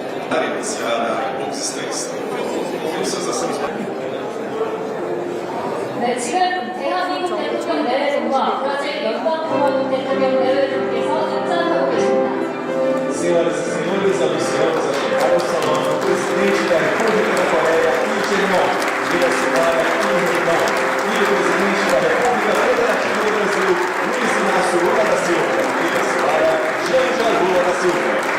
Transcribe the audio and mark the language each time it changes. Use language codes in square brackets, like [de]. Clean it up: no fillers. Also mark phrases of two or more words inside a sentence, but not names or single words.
[pt] Para iniciar a consistência. [ko] 네, 지금 대한민국 대통령 내외분과 브라질 연방공화국 대통령 내외분께서 입장하고 계십니다. [pt] Senhoras e senhores, anunciamos a chegada ao salão do presidente da República da Coreia, Lee Jae-myung, e a senhora Kim Hye-jong, e o presidente da República Federativa do Brasil, Luiz Inácio Lula da Silva, e a senhora Janja Lula da Silva.